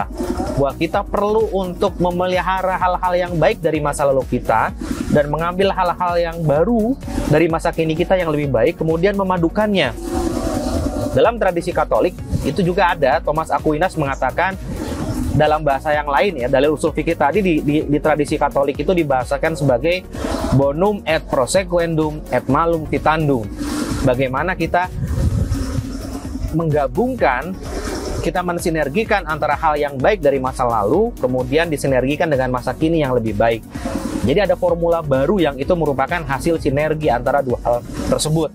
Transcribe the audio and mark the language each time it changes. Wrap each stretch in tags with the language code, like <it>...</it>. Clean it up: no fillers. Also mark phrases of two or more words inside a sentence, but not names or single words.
<id>Bahwa kita perlu untuk memelihara hal-hal yang baik dari masa lalu kita dan mengambil hal-hal yang baru dari masa kini kita yang lebih baik, kemudian memadukannya. Dalam tradisi Katolik itu juga ada, Thomas Aquinas mengatakan dalam bahasa yang lain ya, dalil usul fikih tadi di tradisi Katolik itu dibahasakan sebagai</id> <la>bonum et prosequendum et malum vitandum.</la> <id>Bagaimana kita menggabungkan, kita mensinergikan antara hal yang baik dari masa lalu, kemudian disinergikan dengan masa kini yang lebih baik. Jadi ada formula baru yang itu merupakan hasil sinergi antara dua hal tersebut.</id>